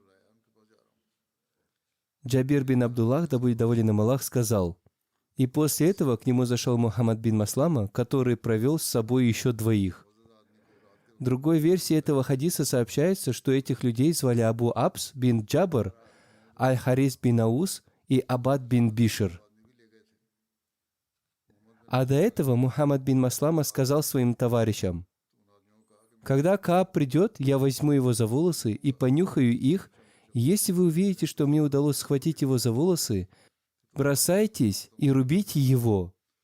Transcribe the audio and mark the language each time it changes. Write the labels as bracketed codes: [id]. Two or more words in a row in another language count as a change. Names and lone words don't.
[ru] Джабир бин Абдуллах, да будет доволен им Аллах, сказал: «И после этого к нему зашел Мухаммад бин Маслама, который провел с собой еще 2. В другой версии этого хадиса сообщается, что этих людей звали Абу Абс бин Джабр, Аль-Харис бин Аус и Абад бин Бишр. А до этого Мухаммад бин Маслама сказал своим товарищам: «Когда Кааб придет, я возьму его за волосы и понюхаю их, и если вы увидите, что мне удалось схватить его за волосы, бросайтесь и рубите его».